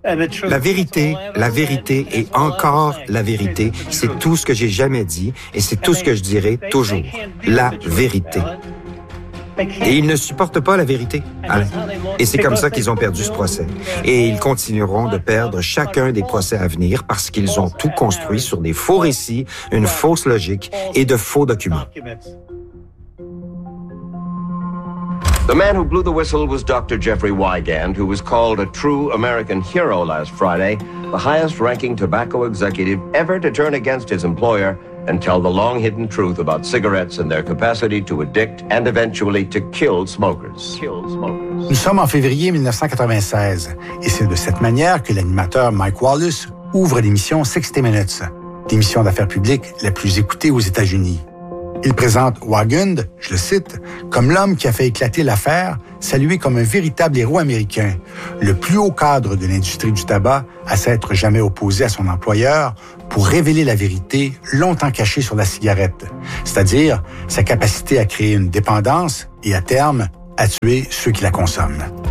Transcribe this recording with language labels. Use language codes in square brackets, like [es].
[fr] La vérité et encore la vérité, c'est tout ce que j'ai jamais dit et c'est tout ce que je dirai toujours. La vérité. Et ils ne supportent pas la vérité, Alain. Et c'est comme ça qu'ils ont perdu ce procès. Et ils continueront de perdre chacun des procès à venir parce qu'ils ont tout construit sur des faux récits, une fausse logique et de faux documents. [en] The man who blew the whistle was Dr. Jeffrey Wigand, who was called a true American hero last Friday, the highest-ranking tobacco executive ever to turn against his employer and tell the long-hidden truth about cigarettes and their capacity to addict and eventually to kill smokers. [fr] Nous sommes en février 1996, et c'est de cette manière que l'animateur Mike Wallace ouvre l'émission 60 Minutes, l'émission d'affaires publiques la plus écoutée aux États-Unis. Il présente Wagund, je le cite, comme l'homme qui a fait éclater l'affaire, salué comme un véritable héros américain, le plus haut cadre de l'industrie du tabac à s'être jamais opposé à son employeur pour révéler la vérité longtemps cachée sur la cigarette, c'est-à-dire sa capacité à créer une dépendance et à terme, à tuer ceux qui la consomment.